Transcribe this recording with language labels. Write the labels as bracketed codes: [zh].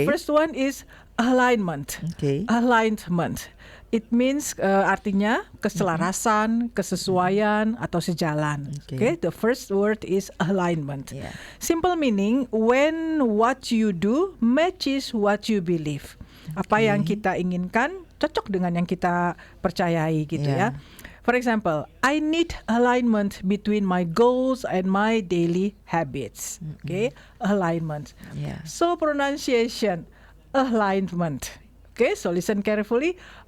[en] The first one is alignment. Okay. [id] Alignment. [en] It means [id] artinya keselarasan, kesesuaian, atau sejalan. Okay. [en] The first word is alignment. Yeah. Simple meaning when what you do matches what you believe. [id] Apa yang kita inginkan cocok dengan yang kita percayai gitu ya. [en] For example, I need alignment between my goals and my daily habits. Okay, alignment. Yeah. So pronunciation, alignment. Okay, so listen carefully.